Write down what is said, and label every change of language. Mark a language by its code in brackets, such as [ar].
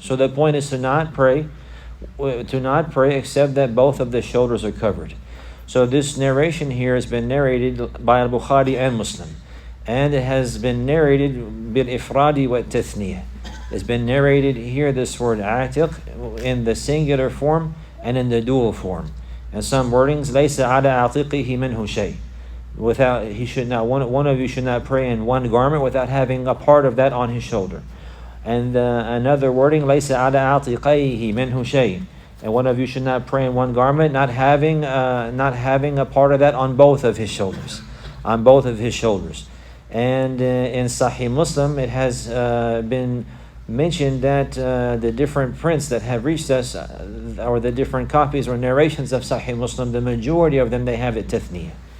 [en] So the point is to not pray except that both of the shoulders are covered. So this narration here has been narrated by Al-Bukhari and Muslim, and it has been narrated bil-ifradi wa tathniyah. It's been narrated here, this word atiq, in the singular form and in the dual form. And some wordings, [ar] لَيْسَ عَلَى عَاتِقِهِ مِنْهُ شَيْءٍ. [en] One of you should not pray in one garment without having a part of that on his shoulder. And another wording, [ar] لَيْسَ عَلَى عَاتِقَيْهِ مِنْهُ شَيْءٍ. [en] And one of you should not pray in one garment, not having a part of that on both of his shoulders. On both of his shoulders. And in Sahih Muslim, it has been mentioned that the different prints that have reached us, or the different copies or narrations of Sahih Muslim, the majority of them, they have it tathniyah.